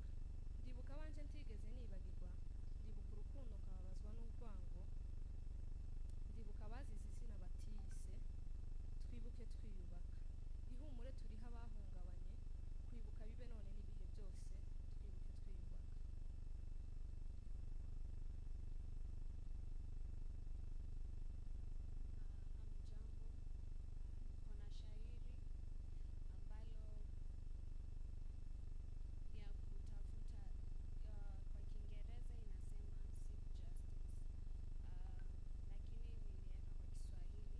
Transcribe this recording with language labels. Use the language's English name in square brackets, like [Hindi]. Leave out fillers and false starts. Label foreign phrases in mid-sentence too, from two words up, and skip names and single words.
[Kinyarwanda] Ndibuka abanje ntigeze nibagirwa, ndibuka urukundo kababazwa n'urwango, ndibuka abazize izina batiyise. Twibuke twiyubaka. Ihumure turiho abahungabanye, kwibuka bibe none n'ibihe byose. Twibuke twiyubaka. [Swahili] Hamjambo, kuna shairi ambalo ni ya kutafuta, kwa Kiingereza inasema [English] seek justice, [Swahili] lakini niliweka kwa Kiswahili.